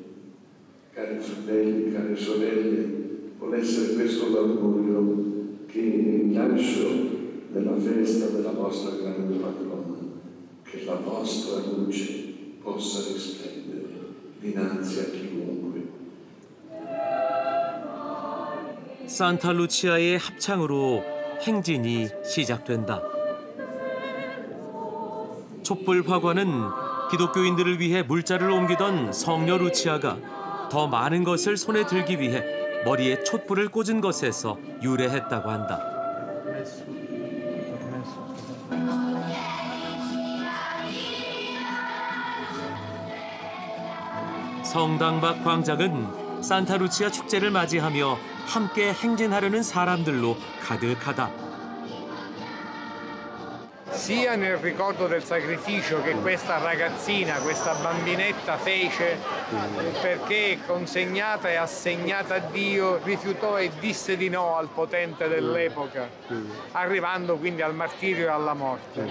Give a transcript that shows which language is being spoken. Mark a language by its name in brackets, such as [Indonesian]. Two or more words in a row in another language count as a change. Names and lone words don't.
[Italian] Cari fratelli, care sorelle, vuole essere questo l'augurio che il lancio della festa della vostra grande patrona, che la vostra luce possa risplendere dinanzi a chiunque. [Korean] 산타루치아의 합창으로 행진이 시작된다. 촛불 화관은 기독교인들을 위해 물자를 옮기던 성녀 루치아가 더 많은 것을 손에 들기 위해 머리에 촛불을 꽂은 것에서 유래했다고 한다. 성당 밖 광장은 산타루치아 축제를 맞이하며 함께 행진하려는 사람들로 가득하다. [Italian] Sia nel ricordo del sacrificio che questa ragazzina, questa bambinetta fece perché consegnata e assegnata a Dio rifiutò e disse di no al potente dell'epoca, arrivando quindi al martirio e alla morte.